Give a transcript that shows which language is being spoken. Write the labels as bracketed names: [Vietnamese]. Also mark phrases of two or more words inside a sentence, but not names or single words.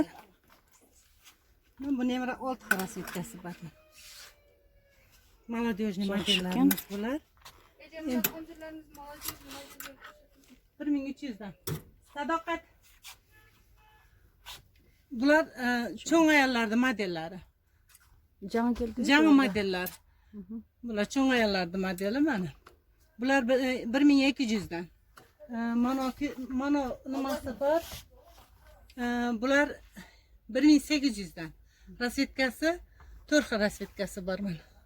[Uzbek] Buni ham 6 xil rasvetkasi bor. Молодежный Yaxshi modellarimiz bular. Ecem konserlerimiz malacağız. 1300 dan. Sadoqat. Bular cho'ng ayollarni modellari. [Kyrgyz] Жаңы келди. [Uzbek] Жаңы modellar. Bular cho'ng ayollarni modeli mana. Bular 1200 dan. Mana nimasi bor? Bular 1800 dan. Rasvetkasi 4 xil rasvetkasi bor mana.